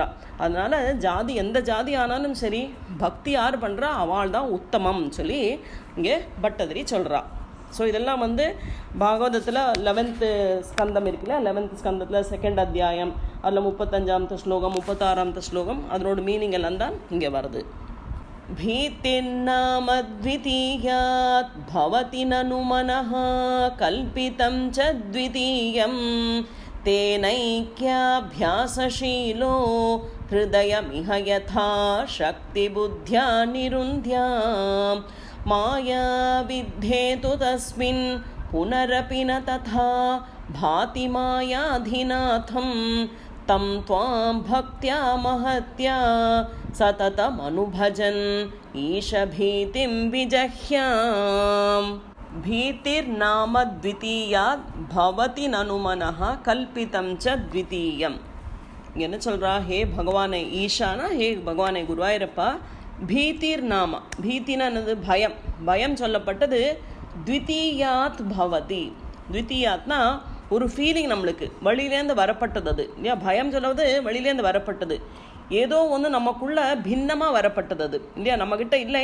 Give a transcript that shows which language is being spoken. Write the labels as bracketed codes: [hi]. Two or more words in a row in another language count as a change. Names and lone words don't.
[ta] அதனால் ஜாதி எந்த ஜாதி ஆனாலும் சரி பக்தி யார் பண்ணுறா அவள் தான் உத்தமம் சொல்லி இங்கே பட்டதிரி சொல்கிறா. ஸோ இதெல்லாம் பாகவதத்தில் 11th ஸ்கந்தம் இருக்குல்ல 11th ஸ்கந்தத்தில் 2nd அத்தியாயம் அதில் 35th ஸ்லோகம் 36th ஸ்லோகம் அதனோட மீனிங் எல்லாம் தான் இங்கே வருது. [sa] भीतिर्नामद्वितीयात् भवति ननु मनः कल्पितं च द्वितीयं तेनैक्याभ्यासशीलो हृदयमिह यथा शक्तिबुद्ध्या निरुन्ध्यां माया विद्धेतु तस्मिन् पुनरपि न तथा भाति मायाधिनाथं तं त्वां भक्त्या महत्या सततमनुभजन् ईशभीतिं विजह्याम् भीतिर्नाम द्वितीयात् भवति ननु मनः कल्पितं च द्वितीयम् [ta] என்ன சொல்கிறா, ஹே பகவானே ஈஷானா, ஹே பகவானே குருவாயூரப்பா, பீதிர் நாம, பீத்தினா என்னது, பயம். பயம் சொல்லப்பட்டது [sa] द्वितीयात् भवति. [ta] த்விதீயாத்னா ஒரு ஃபீலிங், நம்மளுக்கு வழியிலேருந்து வரப்பட்டது. அது இல்லையா, பயம் சொல்வது வெளியிலேருந்து வரப்பட்டது, ஏதோ ஒன்று நமக்குள்ள பின்னமாக வரப்பட்டது அது இல்லையா, நம்மக்கிட்ட இல்லை.